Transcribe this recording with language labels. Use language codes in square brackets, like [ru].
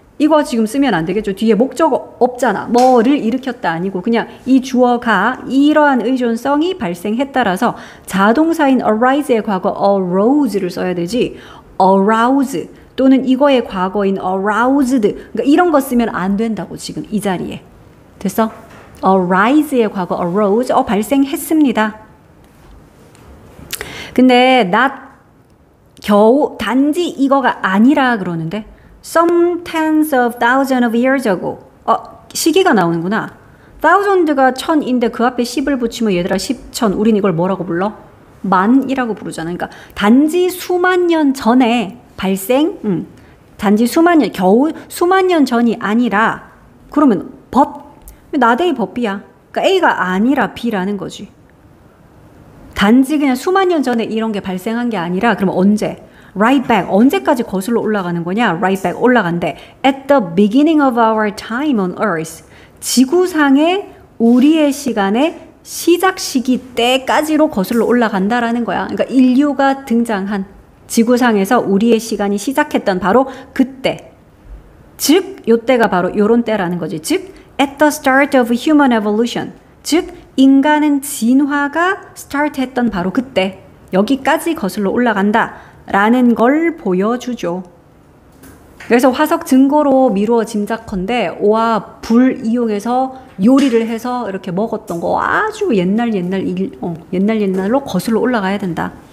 [ko] 이거 지금 쓰면 안 되겠죠. 뒤에 목적어 없잖아. 뭐를 일으켰다 아니고 그냥 이 주어가 이러한 의존성이 발생했다라서 자동사인 arise의 과거 arose를 써야 되지. arouse 또는 이거의 과거인 aroused, 그러니까 이런 거 쓰면 안 된다고 지금 이 자리에. 됐어? arise의 과거 arose, 발생했습니다. 근데 겨우 단지 이거가 아니라 그러는데 [en] some tens of thousands of years ago. [ko] 시기가 나오는구나. thousand가 천인데 그 앞에 10을 붙이면 얘들아 10천. 우린 이걸 뭐라고 불러? 만이라고 부르잖아. 그러니까 단지 수만 년 전에 발생, 단지 겨우 수만 년 전이 아니라, 그러면 나대의 법비야. 그러니까 A가 아니라 B라는 거지. 단지 그냥 수만 년 전에 이런 게 발생한 게 아니라, 그럼 언제? [en] Right back. [ko] 언제까지 거슬러 올라가는 거냐? [en] Right back [ko] 올라간대. [en] At the beginning of our time on Earth. [ko] 지구상의 우리의 시간의 시작 시기 때까지로 거슬러 올라간다라는 거야. 그러니까 인류가 등장한 지구상에서 우리의 시간이 시작했던 바로 그때. 즉, 요때가 바로 요런 때라는 거지. [en] 즉, at the start of human evolution. [ko] 즉, 인간은 진화가 스타트했던 바로 그때. 여기까지 거슬러 올라간다 라는 걸 보여주죠. 그래서 화석 증거로 미루어 짐작컨대 오와 불 이용해서 요리를 해서 이렇게 먹었던 거 아주 옛날로 거슬러 올라가야 된다.